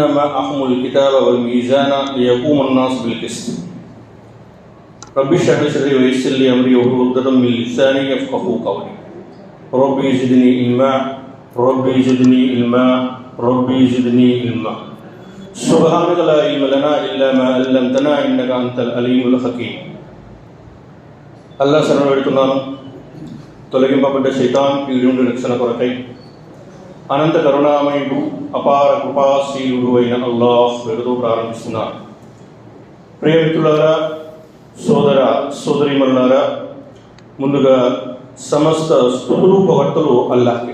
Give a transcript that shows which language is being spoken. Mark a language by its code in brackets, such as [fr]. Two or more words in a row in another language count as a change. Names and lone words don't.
[ar] معهم الكتاب والميزان ليقوم الناس بالقسط رب اشرح لي صدري ويسر لي أمري واحلل عقدة من لساني يفقهوا قولي ربي زدني علما ربي زدني علما ربي زدني علما سبحانك لا علم لنا إلا ما علمتنا إنك أنت العليم الحكيم [te] అల్లా శరణు పెడుతున్నాను. తొలగింపబడ్డ శైతాన్ కీడు నుండి రక్షణ కొరకై అనంత కరుణామయుడు అపార కృపాశీలుడు అయిన అల్లాహ్ పేరుతో ప్రారంభిస్తున్నాను. ప్రియమిత్రులారా, సోదర సోదరీమణులారా, ముందుగా సమస్త స్తుతులు పొగడ్తలు అల్లాహ్కి.